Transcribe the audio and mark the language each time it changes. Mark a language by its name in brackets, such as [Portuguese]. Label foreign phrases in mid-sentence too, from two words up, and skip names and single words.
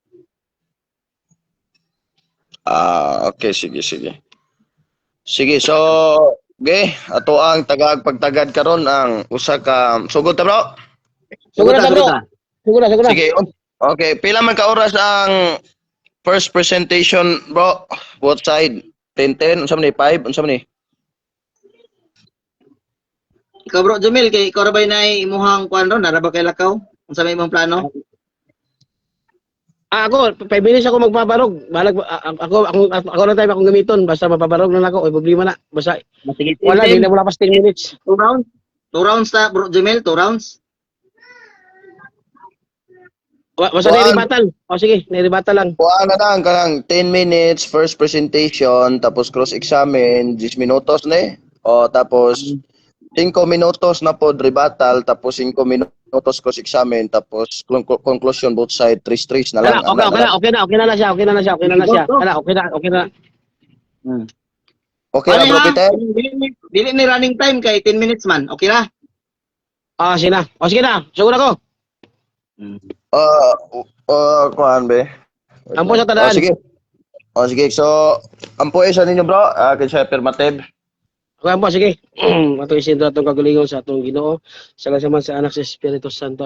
[Cebuano] Okay, sige. Sige, so ato ang pagtagad karon ang usa ka sugod ta bro. Sugod na bro. Sugod na. Sige. Okay, pila man ka oras ang [English] first presentation [Cebuano] bro? [English] Both side [Cebuano] 10-10 unsa man ni 5 unsa man ni? Ikaw bro Jumel kay ikaw ra bay nay imuhang kuan ron nara ba kay lakaw? Unsa may imong plano? Ako 5 minutes ako magpabarog. Balag ako na time akong gamiton basta mapabarog na ako. Oy problema na. Basta Sige, wala pa 10 minutes. 2 rounds. 2 rounds ta bro Jumel, 2 rounds. Basta nai-rebuttal. Sige, nai-rebuttal lang. Kuha na lang kanang 10 minutes [English] first presentation [Cebuano] tapos [English] cross examine [Cebuano] 10 minutos na tapos 5 minutos na pod rebuttal tapos 5 minutos [English] cross examine [Cebuano] tapos conclusion [English] both side [Cebuano] 3 na lang. Okay na siya. Okay na. Okay na bro Peter. Dili ni [English] running time [Cebuano] kay 10 minutes man. Okay na. Sige na. Sige na. Sugod ako. Kuhaan be. Ampo sa tadaan. Sige. So, ampo sa ninyo bro. Kay siya affirmative. Okay po, sige. Atong isinto atong kagalingon sa atong Ginoo. Salamat sa Anak sa Espiritu Santo.